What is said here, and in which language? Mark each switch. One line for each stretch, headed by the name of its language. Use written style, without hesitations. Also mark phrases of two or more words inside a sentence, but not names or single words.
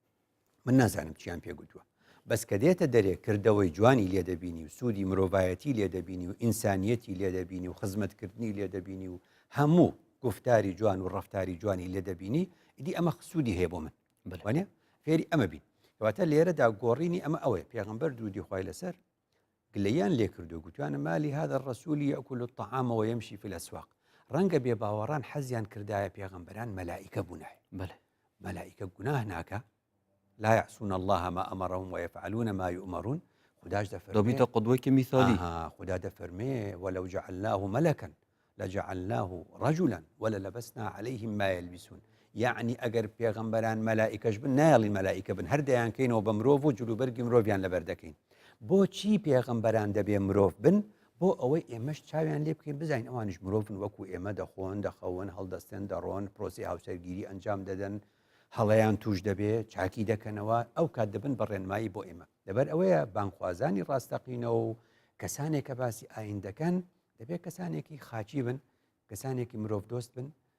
Central Kurdish: من نازانم چیان پێگوتووە بەس کە دێتە دەرێ کردەوەی جوانی لێ دەبینی و سوودی مرۆڤایەتی لێ دەبینی و ئینسانیەتی لێ دەبینی و خزمەتکردنی لێ دەبینی و هەموو گفتاری جوان و ڕەفتاری جوانی لێ دەبینی ئیدی ئەمە سوودی هەیە بۆ من وانە فێری ئەمە بین کەواتە لێرەدا گۆڕینی ئەمە ئەوەیە پێغەمبەر درودی خوای لەسەر گلەیان لێ کردو گوتوانە
Arabic: مالی هذا الرسول يأكل الطعام ويمشي في الأسواق
Central Kurdish: ڕەنگە بێ باوەڕان حەزیان کردایە پێغەمبەران مەلائیکە بوونایە مەلائیکە گوناه ناکە
Arabic: لا يعصون الله ما أمرهم ويفعلون ما يؤمرون
Central Kurdish: خداش دەفەرمێ دەبیتە قودوەیەکی میثالی خدا دەفەرمێ
Arabic: ولو جعلناه ملكا لجعلناه رجلا وللبسنا عليهم ما يلبسون
Central Kurdish: يعني ئەگەر پێغەمبەران مەلائیکەش بن نایڵین مەلائیکە بن هەر دەیانکەینەوە بە مرۆڤ و جلوبەرگی مرۆڤیان لەبەر دەکەین بۆچی پێغەمبەران دەبێ مرۆڤ بن بۆ ئەوەی ئێمەش چاویان لێ بکەین بزانین ئەوانش مرۆڤن وەکو ئێمە دەخۆن دەخەون هەڵدەستێن دەڕۆن پرۆسی هاوسەرگیری ئەنجام دەدەن هەڵەیان توش دەبێت چاکی دەکەنەوە ئەو کات دەبن بە ڕێنمایی بۆ ئێمە لەبەر ئەوەیە بانخوازانی ڕاستەقینەوە و کەسانێک کە باسی ئاین دەکەن دەبێت کەسانێکی خاچی بن کەسانێکی مرۆڤ دۆست بن